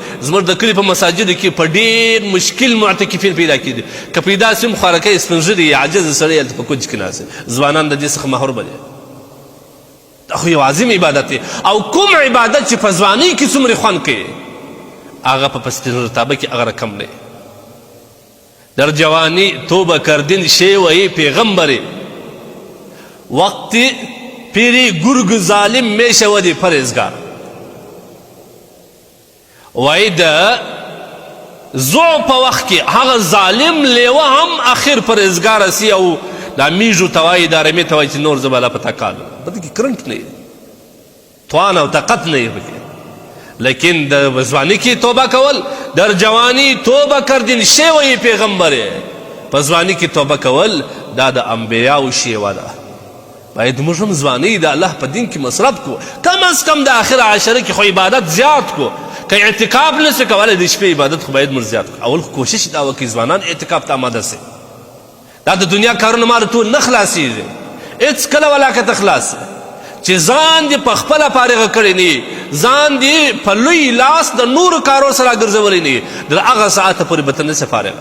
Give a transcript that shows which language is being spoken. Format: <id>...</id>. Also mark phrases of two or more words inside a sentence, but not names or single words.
<ps>زموږ د کلي په مساجدو کې په ډېر مشکل معتکفین پیدا کېدي، که پیدا سي هم خوارکی سپین ږیري عاجز سړی هلته په کوچ کې ناست، ځوانان د دې څخه محرومه دي. دا خو یو عظیم عبادت دی، او کوم عبادت چې په ځوانۍ کې څومره خوند کوي هغه په سپین رتابه کې هغه رقم دی.</ps> <fa>در جوانی توبه کردن شی وی پیغمبری، وقتی پیری گرگ ظالم می شودی پرهیزگار.</fa> <ps>وی د زوع په وخت کې هغه ظالم لیوه هم آخر پرهیزګار سی او دا میژو ته وایي دا رمې ته وایي چې نور زه به لا په تا کال په دې کې کرنټ نه وي، توان او طاقت نه وي پکې. لیکن در ځواني کې توبه کول،</ps> <fa>در جوانی توبه کردن شیوه پیغمبره،</fa> <ps>په ځواني کې توبه کول دا د انبیاو شیوه ده. باید موږ هم ځواني د الله په دین کې مصرف کو،</ps> <fa>کم از کم</fa> <ps>د آخر عشره کې خو عبادت زیات کو. که اعتکاف نسو کولی د شپې عبادت خو باید موږ زیات کو. اول خو کوشش دا وکړي ځوانان اعتکاف ته آماده سي. دا د دنیا کارونه ما ټول نه خلاصېږي، هېڅ کله ولاکته خلاص چې ځان دې په خپله فارغه کړی نه، ځان دې په لوی لاس د نورو کارو سره ګرځولی نه، د هغه ساعته پورې به ته نسې فارغه.</ps>